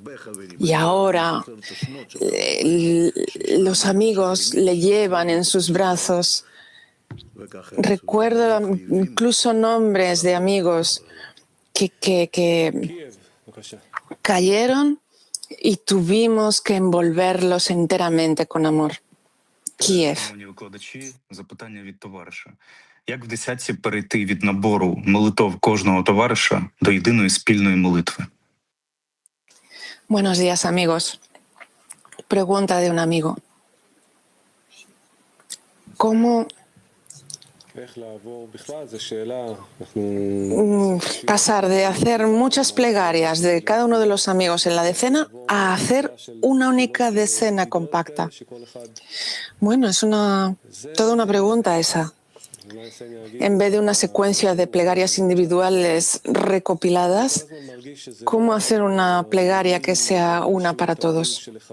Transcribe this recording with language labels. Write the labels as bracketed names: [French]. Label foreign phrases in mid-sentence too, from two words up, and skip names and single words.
[Spanish] Y ahora los amigos le llevan en sus brazos. Recuerdo incluso nombres de amigos que cayeron y tuvimos que envolverlos enteramente con amor. Kiev. [Ukrainian] Шановні викладачі, запитання від товариша. Як в десятці перейти від набору молитов кожного товариша до єдиної спільної молитви? [Spanish] Buenos días, amigos. Pregunta de un amigo. ¿Cómo [Hebrew] איך לעבור בכלל, זו שאלה, אנחנו... [Spanish] pasar de hacer muchas plegarias de cada uno de los amigos en la decena a hacer una única decena compacta? Bueno, es toda una pregunta esa. En vez de una secuencia de plegarias individuales recopiladas, ¿cómo hacer una plegaria que sea una para todos?